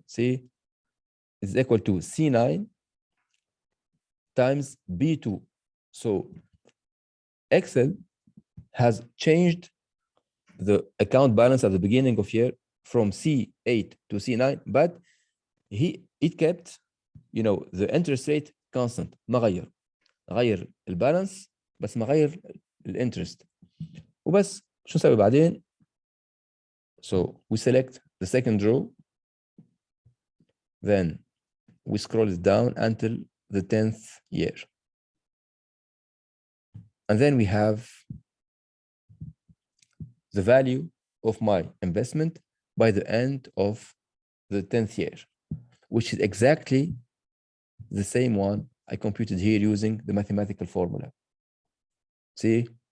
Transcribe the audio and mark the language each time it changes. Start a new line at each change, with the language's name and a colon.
English: See, it's equal to C9 times B2. So Excel has changed the account balance at the beginning of year from C8 to C9, but it kept, the interest rate constant.
Arabic: ما غير البالانس بس ما غير الانترست وبس. شو نسوي بعدين؟
English: So we select the second row, then we scroll it down until the 10th year, and then we have the value of my investment by the end of the 10th year, which is exactly the same one I computed here using the mathematical formula. See?